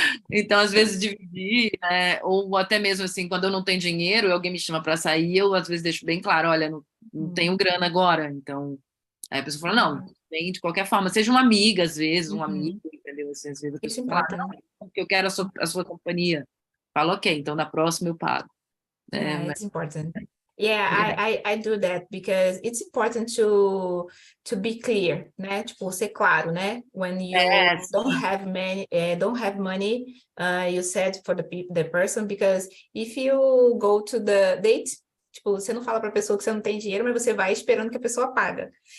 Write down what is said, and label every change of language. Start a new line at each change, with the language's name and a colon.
Portuguese: Então, às vezes, dividir, né? Ou até mesmo assim, quando eu não tenho dinheiro e alguém me chama para sair, eu às vezes deixo bem claro, olha, não tenho grana agora, então... Aí a pessoa fala, não, tem de qualquer forma, seja uma amiga, às vezes, um amigo, entendeu? Assim, às vezes a pessoa fala, não, porque eu quero a sua companhia. Fala, ok, então na próxima eu pago.
English: Yeah, it's important. Yeah, I do that because it's important to be clear, né?
Portuguese: Tipo, ser claro, né?
English: When you don't have money, you said for the person, because if you go to the date,
Portuguese: tipo, você não fala para a pessoa que você não tem dinheiro, mas você vai esperando que a pessoa paga.